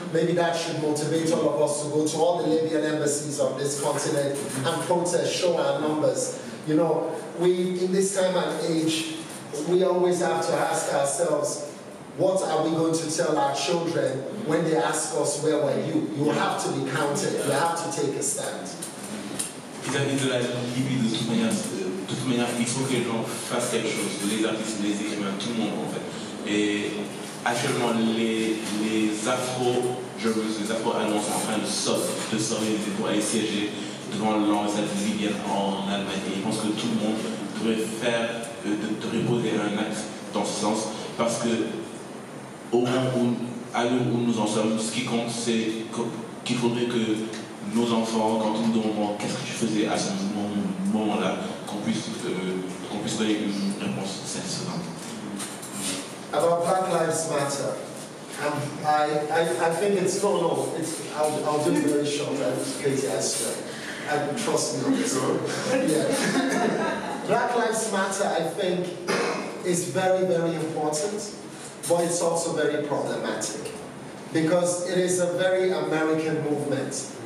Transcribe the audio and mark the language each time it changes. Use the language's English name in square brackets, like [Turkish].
[English] Maybe that should motivate all of us to go to all the Libyan embassies on this continent and protest, show our numbers. You know, in this time and age, we always have to ask ourselves, what are we going to tell our children when they ask us, where were you? You have to be counted, you have to take a stand. [French] Vis-à-vis de la Libye, de toute manière, il faut que les gens fassent quelque chose, les artistes, les écrivains, tout le monde en fait. Et actuellement, les Afro-Germans, les Afro-Allemands sont en train de s'organiser pour aller siéger devant l'ambassade libyenne en Allemagne. Et je pense que tout le monde devrait poser un acte dans ce sens, parce que au moment à l'heure où nous en sommes, ce qui compte, c'est qu'il faudrait que nos enfants, quand ils nous demandent qu'est-ce que tu faisais à ce moment-là, qu'on puisse donner une réponse satisfaisante. [English] About Black Lives Matter, I think it's I'll do it very short. Katie Astor, and trust me on this one. Yeah. Black Lives Matter, I think, is very, very important, but it's also very problematic because it is a very American movement.